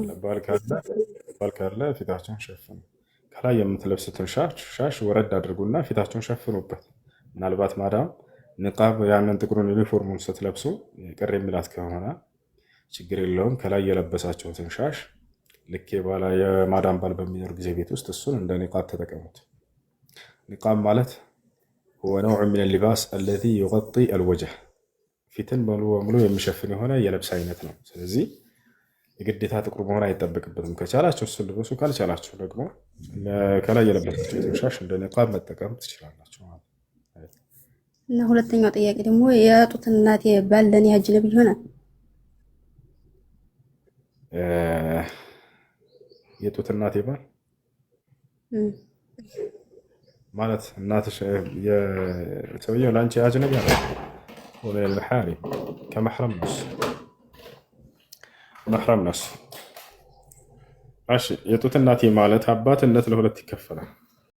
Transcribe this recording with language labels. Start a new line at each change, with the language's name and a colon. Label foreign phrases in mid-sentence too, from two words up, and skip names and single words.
Amharic: ባል ካለ ፊታቸውን ሸፍኑ። ከላይ የምትለብሱትን ሻሽ ወረድ አድርጉና ፊታቸውን ሸፍኑበት። ምናልባት ማዳም ንቃብ ያንን ጥቁሩን ዩኒፎርሙን ስትለብሱ ቅር የሚላት ከሆነ ችግር የለውም። ከላይ የለበሳቸውትን ሻሽ ልክ የማዳም ባል በሚኖር ጊዜ ቤት ውስጥ እሱን እንደ ኒቃብ ተጠቀሙት። ኒቃብ ማለት
Arabic: هو نوع من اللباس الذي يغطي الوجه
Amharic: ፊትን ሙሉ በሙሉ የሚሸፍን የሆነ የልብስ አይነት ነው። ስለዚህ የግዴታ ጥቁር መሆን አይጠበቅበትም። ከቻላችሁ እሱን ልበሱ፣ ካልቻላችሁ ደግሞ ከላይ የለበሳችሁትን ሻሽ እንደ ኒቃብ መጠቀም ትችላላችሁ ማለት ነው። እና ሁለተኛው ጥያቄ ደግሞ የጡት እናቴ ባል ለኔ አጅነቢ ይሆናል? የጡት እናቴ ባል ማለት እናትሽ የሰውየው ለአንቺ አጅነቢ አለ
Arabic: ومن المحارم كمحرم نفس محرم نفس።
Amharic: እሺ የጡት እናቴ ማለት አባትነት ለሁለት ይከፈላል።